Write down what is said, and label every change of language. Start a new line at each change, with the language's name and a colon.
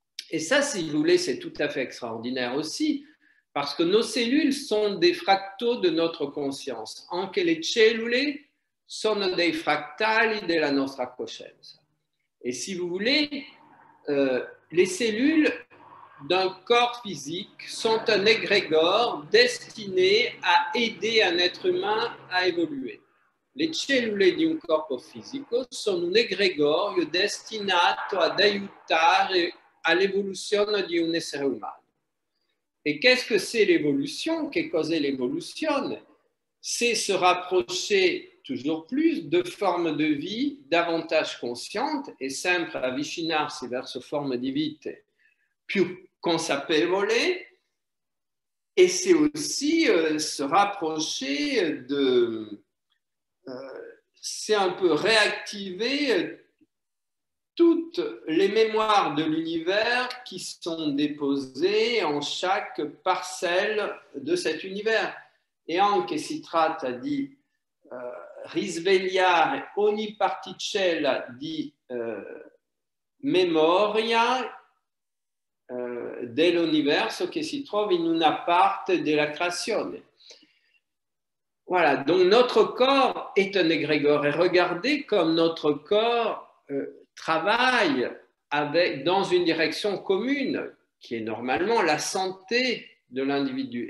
French: Et ça, si vous voulez, c'est tout à fait extraordinaire aussi, parce que nos cellules sont des fractaux de notre conscience.
Italian: Anche le cellule sono dei frattali della nostra coscienza.
French: Et si vous voulez, les cellules d'un corps physique sont un égrégore destiné à aider un être humain à évoluer.
Italian: Le cellule di un corpo fisico sono un egregorio destinato ad aiutare all'evoluzione di un essere umano.
French: Et qu'est-ce que c'est l'évolution?
Italian: Che cos'è l'evoluzione?
French: C'est se rapprocher toujours plus de formes de vie davantage conscientes
Italian: e sempre avvicinarsi verso forme di vite più consapevole,
French: et c'est aussi se rapprocher c'est un peu réactiver toutes les mémoires de l'univers qui sont déposées en chaque parcelle de cet univers.
Italian: E anche si tratta di risvegliare ogni particella di memoria dell'universo che si trova in una parte della creazione.
French: Voilà, donc notre corps est un égrégore. Et regardez comme notre corps travaille dans une direction commune, qui est normalement la santé de l'individu.